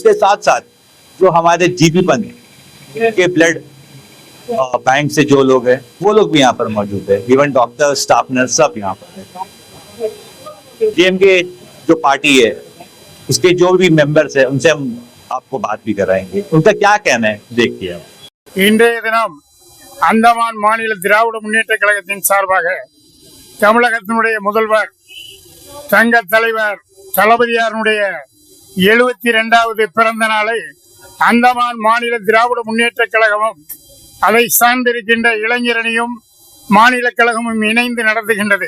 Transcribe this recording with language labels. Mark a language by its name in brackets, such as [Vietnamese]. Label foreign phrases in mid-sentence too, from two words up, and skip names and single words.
[Hindi] उसके साथ साथ जो हमारे जीपी पंत के [English] blood bank [Hindi] से जो लोग हैं वो लोग भी यहाँ पर मौजूद है। [English] even doctor, staff nurse [Hindi] सब यहाँ पर है। डीएमके जो पार्टी है उसके जो भी मेंबर्स है उनसे हम आपको बात भी कराएंगे, उनका क्या कहना है देखिए। [Tamil] இன்றைய தினம் அந்தமான் மாநில திராவிட முன்னேற்ற கழகத்தின் சார்பாக தமிழகத்தினுடைய முதல்வர் சங்க தலைவர் தளபதியாருடைய 72வது பிறந்த நாளை அந்தமான் மாநில திராவிட முன்னேற்ற கழகமும் அதை சார்ந்திருக்கின்ற இளைஞரணியும் மாநில கழகமும் இணைந்து நடத்துகின்றது.